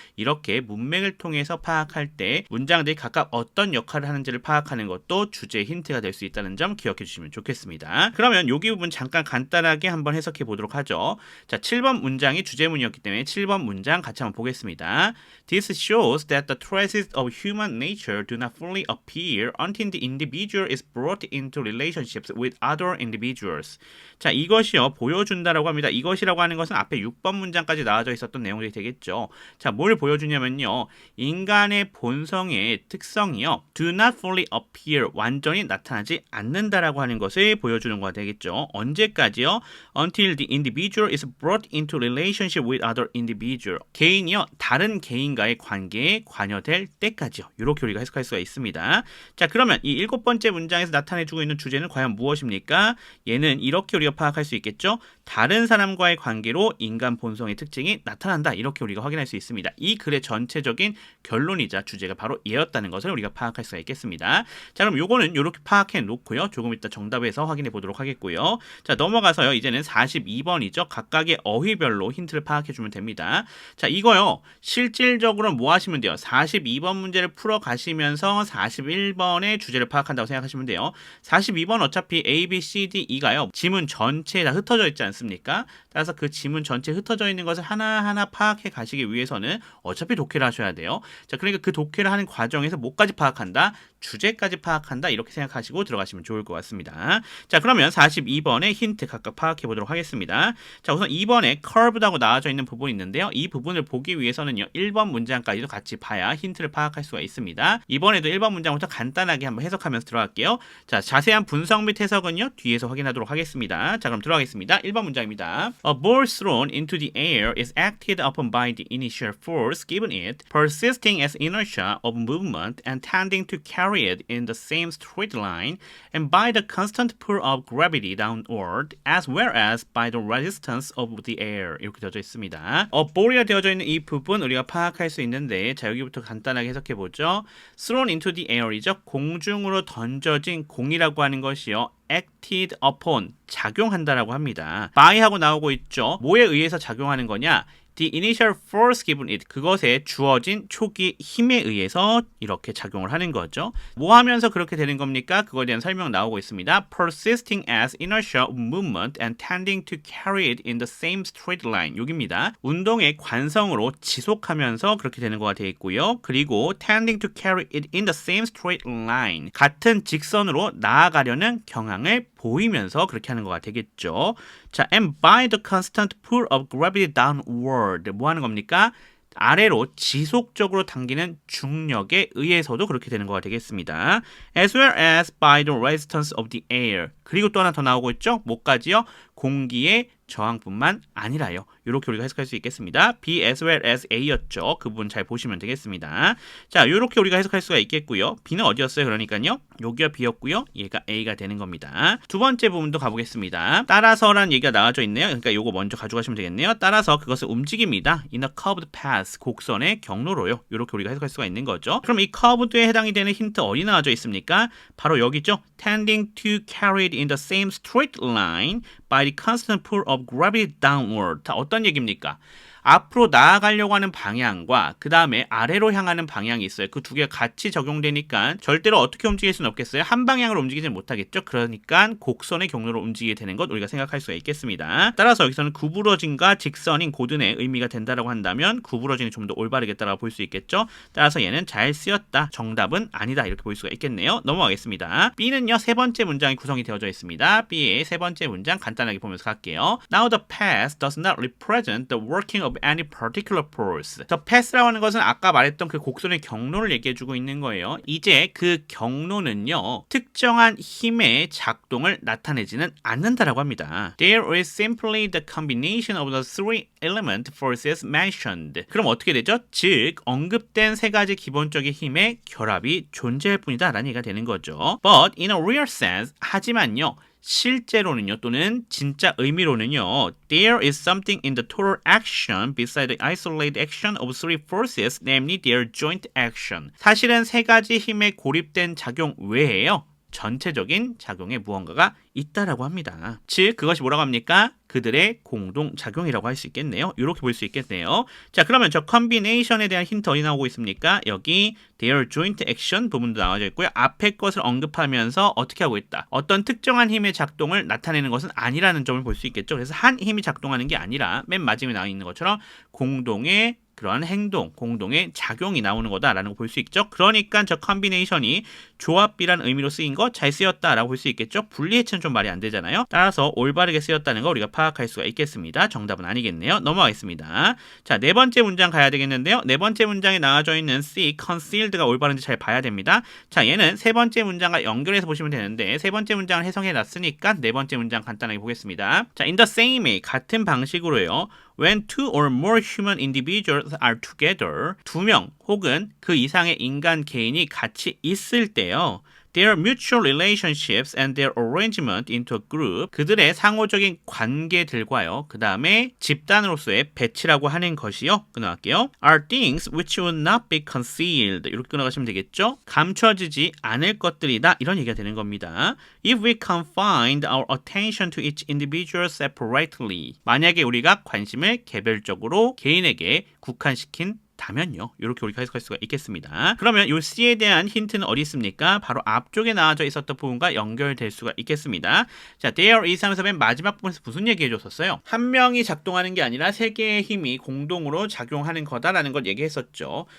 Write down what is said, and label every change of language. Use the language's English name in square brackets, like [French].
[Korean] 이렇게 문맥을 통해서 파악할 때 문장들이 각각 어떤 역할을 하는지를 파악하는 것도 주제의 힌트가 될 수 있다는 점 기억해 주시면 좋겠습니다. 그러면 여기 부분 잠깐 간단하게 한번 해석해 보도록 하죠. 자, 7번 문장이 주제문이었기 때문에 7번 문장 같이 한번 보겠습니다. [English] This shows that the traces of human nature do not fully appear until the individual is brought into relationships with other individuals. [Korean] 자, 이것이요. 보여준다라고 합니다. 이것이라고 하는 것은 앞에 6번 문장까지 나와져 있었던 내용들이 되겠죠. 자, 뭘 보여주냐면요. 인간의 본성의 특성이요. [English] do not fully appear. [Korean] 완전히 나타나지 않는다라고 하는 것을 보여주는 거가 되겠죠. 언제까지요? [English] Until the individual is brought into relationship with other individual. [Korean] 개인이요. 다른 개인과의 관계에 관여될 때까지요. 이렇게 우리가 해석할 수가 있습니다. 자, 그러면 이 7번째 문장에서 나타내주고 있는 주제는 과연 무엇입니까? 얘는 이렇게 우리가 파악할 수 있겠죠. 다른 사람과의 관계로 인간 본성의 특징이 나타난다. 이렇게 우리가 확인할 수 있습니다. 이 글의 전체적인 결론이자 주제가 바로 얘였다는 것을 우리가 파악할 수가 있겠습니다. 자, 그럼 요거는 이렇게 파악해 놓고요. 조금 이따 정답에서 확인해 보도록 하겠고요. 자, 넘어가서요. 이제는 42번이죠. 각각의 어휘별로 힌트를 파악해 주면 됩니다. 자, 이거요. 실질적으로 뭐 하시면 돼요? 42번 문제를 풀어 가시면서 41번의 주제를 파악한다고 생각하시면 돼요. 42번 어차피 A, B, C, D, E가요. 지문 전체에 다 흩어져 있지 않습니까? 따라서 그 지문 전체에 흩어져 있는 것을 하나하나 파악해 가시기 위해서는 어차피 독해를 하셔야 돼요. 자, 그러니까 그 독해를 하는 과정에서 뭐까지 파악한다? 주제까지 파악한다. 이렇게 생각하시고 들어가시면 좋을 것 같습니다. 자, 그러면 42번의 힌트 각각 파악해 보도록 하겠습니다. 자, 우선 2번에 curved하고 나와져 있는 부분이 있는데요. 이 부분을 보기 위해서는요. 1번 문장까지도 같이 봐야 힌트를 파악할 수가 있습니다. 이번에도 1번 문장부터 간단하게 한번 해석하면서 들어갈게요. 자, 자세한 분석 및 해석은요. 뒤에서 확인하도록 하겠습니다. 자, 그럼 들어가겠습니다. 1번 문장입니다. [English] A ball thrown into the air is acted upon by the initial force given it, persisting as inertia of movement and tending to carry it in the same straight line, and by the constant pull of gravity downward, as well as by the resistance of the air. [Korean] 이렇게 되어져 있습니다. ball이라 되어져 있는 이 부분 우리가 파악할 수 있는데, 자, 여기부터 간단하게 해석해 보죠. [English] thrown into the air이죠. [Korean] 공중으로 던져진 공이라고 하는 것이요. [English] acted upon, [Korean] 작용한다라고 합니다. by하고 나오고 있죠. 뭐에 의해서 작용하는 거냐? [English] The initial force given it, [Korean] 그것에 주어진 초기 힘에 의해서 이렇게 작용을 하는 거죠. 뭐 하면서 그렇게 되는 겁니까? 그거에 대한 설명 나오고 있습니다. [English] Persisting as inertia of movement and tending to carry it in the same straight line. [Korean] 여기입니다. 운동의 관성으로 지속하면서 그렇게 되는 거가 되어 있고요. 그리고 [English] tending to carry it in the same straight line. [Korean] 같은 직선으로 나아가려는 경향을 보이면서 그렇게 하는 거가 되겠죠. 자, [English] and by the constant pull of gravity downward. [Korean] 뭐 하는 겁니까? 아래로 지속적으로 당기는 중력에 의해서도 그렇게 되는 거가 되겠습니다. [English] As well as by the resistance of the air. [Korean] 그리고 또 하나 더 나오고 있죠. 뭐까지요? 공기의 저항뿐만 아니라요. 이렇게 우리가 해석할 수 있겠습니다. B as well as A였죠. 그 부분 잘 보시면 되겠습니다. 자, 이렇게 우리가 해석할 수가 있겠고요. B는 어디였어요? 그러니까요. 여기가 B였고요. 얘가 A가 되는 겁니다. 두 번째 부분도 가보겠습니다. 따라서라는 얘기가 나와져 있네요. 그러니까 요거 먼저 가져가시면 되겠네요. 따라서 그것을 움직입니다. [English] In a curved path, [Korean] 곡선의 경로로요. 이렇게 우리가 해석할 수가 있는 거죠. 그럼 이 curved에 해당이 되는 힌트 어디 나와져 있습니까? 바로 여기죠. [English] Tending to carried in the same straight line by the constant pull of gravity downward. [Korean] 자, 어떤 얘기입니까? 앞으로 나아가려고 하는 방향과 그 다음에 아래로 향하는 방향이 있어요. 그 두 개가 같이 적용되니까 절대로 어떻게 움직일 수는 없겠어요. 한 방향으로 움직이지 못하겠죠. 그러니까 곡선의 경로로 움직이게 되는 것 우리가 생각할 수가 있겠습니다. 따라서 여기서는 구부러짐과 직선인 고든의 의미가 된다라고 한다면 구부러짐이 좀 더 올바르겠다라고 볼 수 있겠죠. 따라서 얘는 잘 쓰였다. 정답은 아니다. 이렇게 볼 수가 있겠네요. 넘어가겠습니다. B는요. 세 번째 문장이 구성이 되어져 있습니다. B의 세 번째 문장 간단하게 보면서 갈게요. [English] Now the path does not represent the working of any particular force. [Korean] 저 path라고 하는 것은 아까 말했던 그 곡선의 경로를 얘기해주고 있는 거예요. 이제 그 경로는요. 특정한 힘의 작동을 나타내지는 않는다라고 합니다. [English] There is simply the combination of the three element forces mentioned. [Korean] 그럼 어떻게 되죠? 즉 언급된 세 가지 기본적인 힘의 결합이 존재할 뿐이다 라는 얘기가 되는 거죠. [English] But in a real sense, [Korean] 하지만요. 실제로는요 또는 진짜 의미로는요 [English] there is something in the total action beside the isolated action of three forces, namely their joint action. [Korean] 사실은 세 가지 힘의 고립된 작용 외에요 전체적인 작용에 무언가가 있다라고 합니다. 즉 그것이 뭐라고 합니까? 그들의 공동작용이라고 할 수 있겠네요. 이렇게 볼 수 있겠네요. 자 그러면 저 컨비네이션에 대한 힌트 어디 나오고 있습니까? 여기 [English] their joint action [Korean] 부분도 나와져 있고요. 앞에 것을 언급하면서 어떻게 하고 있다. 어떤 특정한 힘의 작동을 나타내는 것은 아니라는 점을 볼 수 있겠죠. 그래서 한 힘이 작동하는 게 아니라 맨 마지막에 나와 있는 것처럼 공동의 그런 행동, 공동의 작용이 나오는 거다라는 거 볼 수 있죠. 그러니까 저 컨비네이션이 조합비라는 의미로 쓰인 거 잘 쓰였다라고 볼 수 있겠죠. 분리해체는 좀 말이 안 되잖아요. 따라서 올바르게 쓰였다는 거 우리가 파악할 수가 있겠습니다. 정답은 아니겠네요. 넘어가겠습니다. 자, 네 번째 문장 가야 되겠는데요. 네 번째 문장에 나와져 있는 C, concealed가 올바른지 잘 봐야 됩니다. 자, 얘는 세 번째 문장과 연결해서 보시면 되는데 세 번째 문장을 해석해 놨으니까 네 번째 문장 간단하게 보겠습니다. 자, [English] in the same way, [Korean] 같은 방식으로요. [English] When two or more human individuals are together, [Korean] 두 명 혹은 그 이상의 인간 개인이 같이 있을 때요. [English] Their mutual relationships and their arrangement into a group, [Korean] 그들의 상호적인 관계들과요. 그 다음에 집단으로서의 배치라고 하는 것이요. 끊어갈게요. [English] Are things which would not be concealed. [Korean] 이렇게 끊어가시면 되겠죠. 감춰지지 않을 것들이다. 이런 얘기가 되는 겁니다. [English] If we confined our attention to each individual separately. [Korean] 만약에 우리가 관심을 개별적으로 개인에게 국한시킨 다면요. 이렇게 우리가 해석할 수가 있겠습니다. 그러면 이 C에 대한 힌트는 어디 있습니까? 바로 앞쪽에 나와져 있었던 부분과 연결될 수가 있겠습니다. 자, [English] there is [Korean] 하면서 맨 마지막 부분에서 무슨 얘기 해줬었어요? 한 명이 작동하는 게 아니라 세 개의 힘이 공동으로 작용하는 거다라는 걸 얘기했었죠.